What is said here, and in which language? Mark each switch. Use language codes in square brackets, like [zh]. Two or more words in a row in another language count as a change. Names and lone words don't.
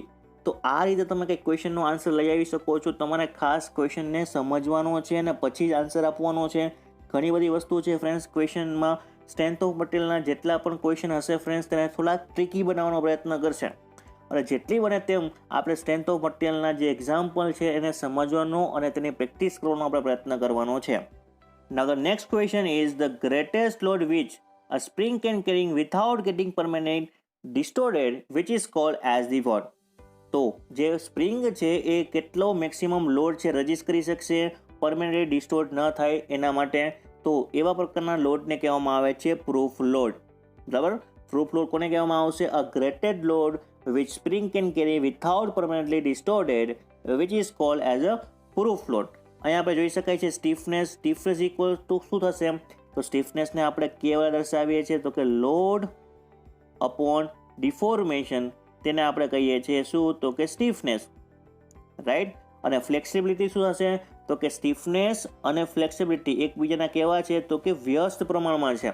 [gu] તો આ રીતે તમે કંઈક [en] questionનો answer [gu] લઈ આવી શકો છો. તમારે ખાસ ક્વેશ્ચનને સમજવાનો છે અને પછી જ આન્સર આપવાનો છે. ઘણી બધી વસ્તુ છે ફ્રેન્ડ્સ ક્વેશ્ચનમાં. [en] strength of materialના [gu] જેટલા પણ ક્વેશ્ચન હશે ફ્રેન્ડ્સ તેને થોડા ટ્રિકી બનાવવાનો પ્રયત્ન કરશે અને જેટલી બને તેમ આપણે [en] strength of materialના [gu] જે એક્ઝામ્પલ છે એને સમજવાનો અને તેની પ્રેક્ટિસ કરવાનો આપણે પ્રયત્ન કરવાનો છે. [en] Now the next question is the greatest load which a spring can carry without getting permanent distorted, which is called as the what? [gu] તો જે સ્પ્રિંગ છે એ કેટલો [en] maximum load [gu] છે રજીસ્ટ કરી શકશે [en] permanently distort [gu] ન થાય એના માટે? તો એવા પ્રકારના લોડને કહેવામાં આવે છે [en] proof load, [gu] બરાબર. [en] proof load [gu] કોને કહેવામાં આવશે? [en] a greated load which spring can carry without permanently distorted, which is called as a proof load. [gu] અહીંયા આપણે જોઈ શકાય છે [en] stiffness equal to [gu] શું થશે? તો સ્ટીફનેસને આપણે કેવા દર્શાવીએ છીએ તો કે [en] load upon deformation, [gu] તેને આપણે કહીએ છીએ શું તો કે સ્ટીફનેસ, રાઈટ. અને ફ્લેક્સિબિલિટી શું હશે તો કે સ્ટીફનેસ અને ફ્લેક્સિબિલિટી એકબીજાના કેવા છે તો કે વ્યસ્ત પ્રમાણમાં છે.